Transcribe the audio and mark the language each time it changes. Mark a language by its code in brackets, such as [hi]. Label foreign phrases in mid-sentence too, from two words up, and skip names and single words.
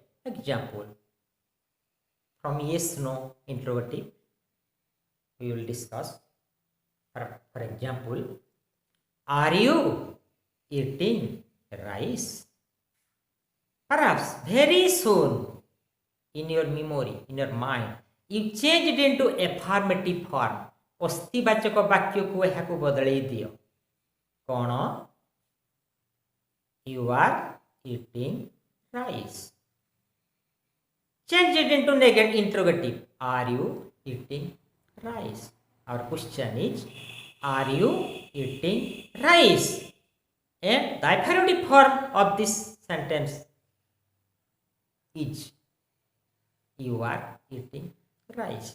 [en] Example from yes no interrogative we will discuss. For example, are you eating rice? Perhaps very soon in your memory, in your mind, you change it into affirmative form. [or] ଅସ୍ଥିବାଚକ ବାକ୍ୟକୁ ଏହାକୁ ବଦଳେଇ ଦିଅ. କ'ଣ? [en] You are eating rice. Change it into negative interrogative. Are you eating rice? Our question is, are you eating rice? And the affirmative form of this sentence is, you are eating rice.